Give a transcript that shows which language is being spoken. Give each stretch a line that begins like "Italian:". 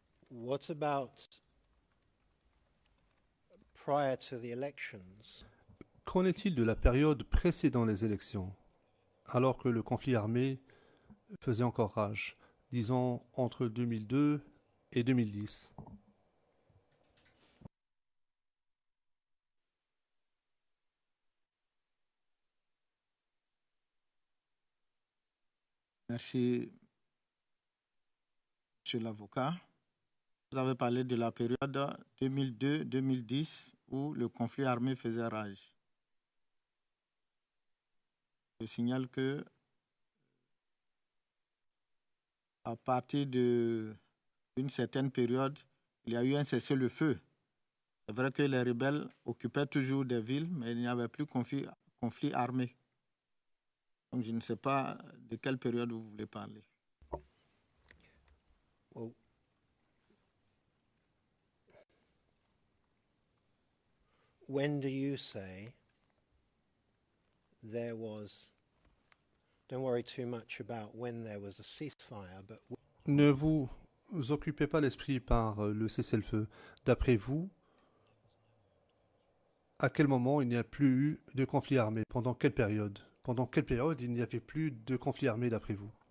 English: what about prior to the elections?
French: Qu'en est-il de la période précédant les élections, alors que le conflit armé faisait encore rage, disons entre 2002 et 2010? Merci, monsieur l'avocat. Vous avez parlé de la période 2002-2010 où le conflit armé faisait rage. Je signale que à partir d'une certaine période, il y a eu un cessez-le-feu. C'est vrai que les rebelles occupaient toujours des villes, mais il n'y avait plus conflit armé. Donc je ne sais pas de quelle période vous voulez parler.
English: Well, when do you say there was, don't worry too much about when there was a ceasefire, but
French: Ne vous occupez pas l'esprit par le cessez-le-feu. D'après vous, à quel moment il n'y a plus eu de conflit armé? Pendant quelle période? Pendant quelle période il n'y avait plus de conflit armé d'après vous?